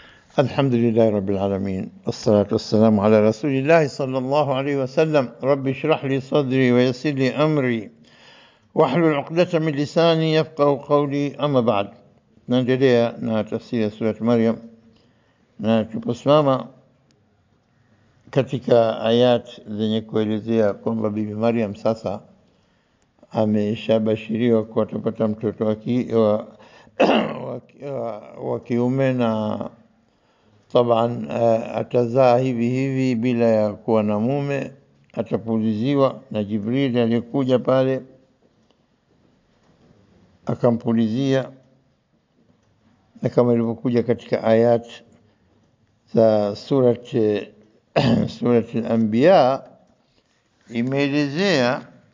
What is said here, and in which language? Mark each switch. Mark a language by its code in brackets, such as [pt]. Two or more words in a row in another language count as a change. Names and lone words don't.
[ar] الحمد لله رب العالمين، والصلاة والسلام على رسول الله صلى الله عليه وسلم. رب اشرح لي صدري ويسر لي أمري واحلل عقدة من لساني يفقه قولي. أما بعد، [sw] naendelea na tafsiri ya Surat Maryam na tuposimama katika ayat zenye kuelezea kwamba Bibi Maryam sasa ameshabashiriwa kuwa atapata mtoto wa kiume na taban atazaa hivi hivi bila ya kuwa na mume, atapuliziwa na Jibril aliyekuja pale akampulizia, na kama ilivyokuja katika ayat za surat al-Anbiya imeelezea